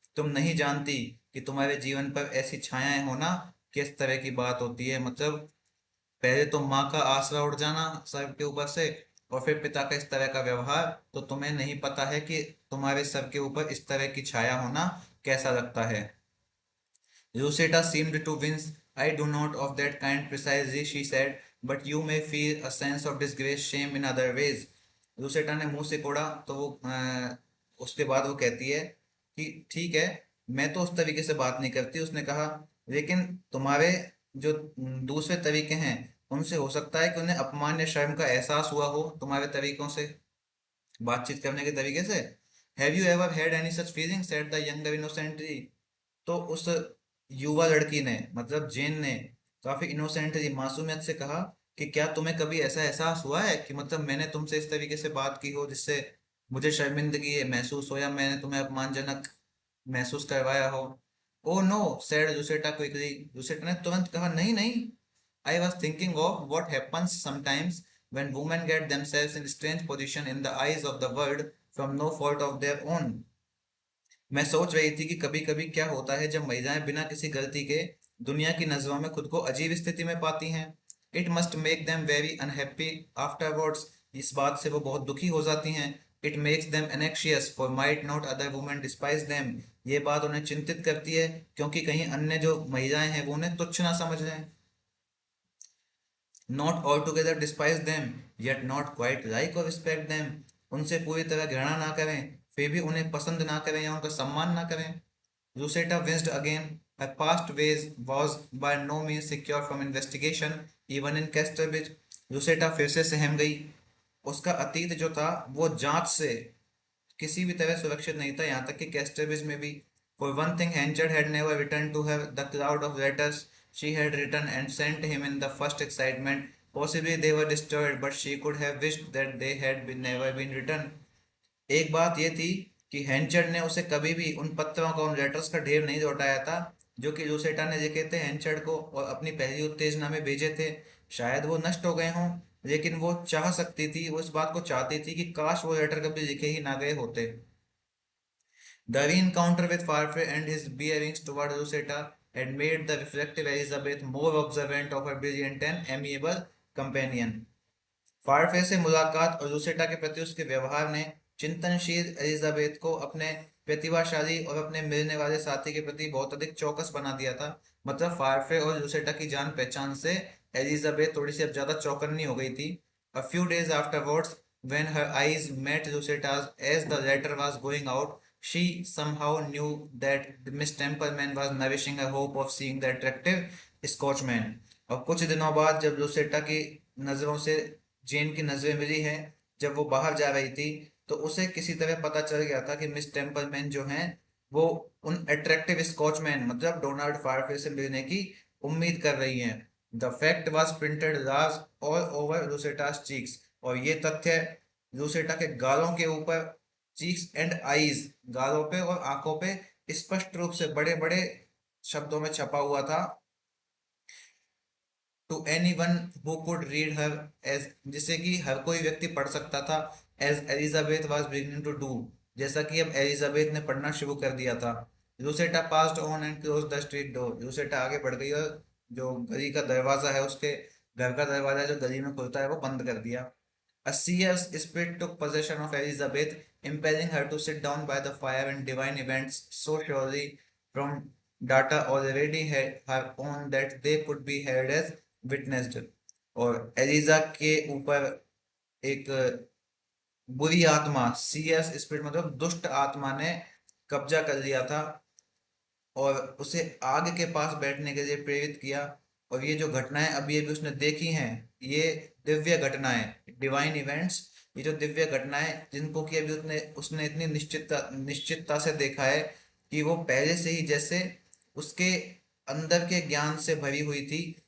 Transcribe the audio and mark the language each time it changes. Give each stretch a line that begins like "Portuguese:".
Hindi: तुम नहीं जानती कि तुम्हारे जीवन पर ऐसी छायाएं होना किस तरह की बात होती है। मतलब पहले तो माँ का आसरा उड़ जाना सर के ऊपर से, और फिर पिता का इस तरह का व्यवहार, तो तुम्हें नहीं पता है कि तुम्हारे सर के ऊपर इस तरह की छाया होना कैसा लगता है।
English: Rosetta seemed to wince. I do not of that kind precisely, she said, but you may feel a sense of disgrace, shame in other ways.
Hindi: Rosetta ने मुंह से कोड़ा तो वो उसके बाद वो कहती है कि ठीक है, मैं तो उस तरीके से बात नहीं करती। उसने कहा, लेकिन तुम्हारे जो दूसरे तरीके हैं उनसे हो सकता है कि उन्हें अपमान या शर्म का एहसास हुआ हो तुम्हारे तरीकों से, बातचीत करने के तरीके से।
English: Have you ever had any such feeling, said the younger innocently.
Hindi: तो उस युवा लड़की ने, मतलब जेन ने, काफी इनोसेंटली, मासूमियत से कहा कि क्या तुम्हें कभी ऐसा एहसास हुआ है कि मतलब मैंने तुमसे इस तरीके से बात की हो जिससे मुझे शर्मिंदगी महसूस हो या मैंने तुम्हें अपमानजनक महसूस करवाया हो।
English: Oh no, said Lucetta quickly.
Hindi: लुसेटा ने तुरंत कहा, नहीं नहीं,
English: I was thinking of what happens sometimes when women get themselves in strange position in the eyes of the world from no fault of their own।
Hindi: मैं सोच रही थी कि कभी कभी क्या होता है जब महिलाएं बिना किसी गलती के दुनिया की नजरों में खुद को अजीब स्थिति में पाती हैं।
English: It must make them very unhappy afterwards.
Hindi: इस बात से वो बहुत दुखी हो जाती हैं।
English: It makes them anxious for might not other women despise them.
Hindi: ये बात उन्हें चिंतित करती है क्योंकि कहीं अन्य जो महिलाएं हैं वो उन्हें तुच्छ ना समझ लें।
English: Not all together despise them, yet not quite like or respect them.
Hindi: उनसे पूरी तरह घृणा ना करें, फिर भी उन्हें पसंद ना करें या उनका सम्मान ना करें।
English: Lucetta winced again. Her past ways was by no means secure from investigation, even in Casterbridge।
Hindi: Lucetta फिर से सहम गई। उसका अतीत जो था वो जांच से किसी भी तरह सुरक्षित नहीं था, यहाँ तक कि कैस्टरब्रिज में भी।
English: For one thing, Henchard had never returned to her the cloud of letters she had written and sent him in the first excitement. Possibly they were destroyed, but she could have wished that they had never been written।
Hindi: एक बात ये थी कि हेंचर्ड ने उसे कभी भी उन पत्रों का, उन लेटर्स का ढेर नहीं लौटाया था जो कि लूसेटा ने लिखे थे हेंचर्ड को और अपनी पहली उत्तेजना में भेजे थे। शायद वो नष्ट हो गए हों, लेकिन वो चाह सकती थी, वो इस बात को चाहती थी कि काश वो लेटर कभी लिखे ही ना गए होते।
English: The re-encounter with Farfrae and his bearings toward Lucetta had made the reflective Elizabeth more observant of her brilliant and amiable companion।
Hindi: फारफे से मुलाकात और लूसेटा के प्रति उसके व्यवहार ने चिंतनशील एलिजाबेथ को अपने प्रतिभाशाली और अपने मिलने वाले साथी के प्रति बहुत अधिक चौकस बना दिया था। मतलब फारफे और लूसेटा की जान पहचान से एलिजाबेथ थोड़ी सी अब ज्यादा चौकन्नी हो गई थी।
English: A few days afterwards, when her eyes met Luceta's as the latter was going out, she somehow knew that Miss Templeman was nourishing a hope of seeing the attractive Scotchman।
Hindi: और कुछ दिनों बाद जब लूसेटा की नजरों से जेन की नजरें मिली हैं, जब वो बाहर जा रही थी, तो उसे किसी तरह पता चल गया था कि मिस टेम्पलमैन जो हैं वो उन अट्रैक्टिव स्कॉचमैन मतलब डोनाल्ड फायरफेस से मिलने की उम्मीद कर रही हैं।
English: the fact was printed large all over Lucetta's cheeks,
Hindi: और ये तथ्य लूसेटा के गालों के ऊपर,
English: cheeks and eyes,
Hindi: गालों पे और आंखों पे स्पष्ट रूप से बड़े बड़े शब्दों में छपा हुआ था।
English: to anyone who could read her as,
Hindi: जिसे कि हर कोई व्यक्ति पढ़ सकता था।
English: as Elizabeth was beginning to do,
Hindi: जैसा कि अब एलिजाबेथ ने पढ़ना शुरू कर दिया था।
English: Lucetta passed on and close the street door,
Hindi: लूसेटा आगे बढ़ गई और जो गली का दरवाजा है, उसके घर का दरवाजा जो गली में खुलता है, वो बंद कर दिया।
English: A seer's spirit took possession of Elizabeth, impelling her to sit down by the fire and divine events so surely from data already had her own that they could be held as witnessed।
Hindi: और Elijah के ऊपर एक बुरी आत्मा,
English: सीएस स्पिरिट
Hindi: मतलब दुष्ट आत्मा ने कब्जा कर लिया था और उसे आग के पास बैठने के लिए प्रेरित किया। और ये जो घटनाएं अभी अभी उसने देखी हैं, ये दिव्य घटनाएं,
English: divine events,
Hindi: ये जो दिव्य घटनाएं जिनको कि अभी उसने उसने इतनी निश्चितता से देखा है कि वो पहले से ही जैसे उसके अंदर के ज्ञान से भरी हुई थी।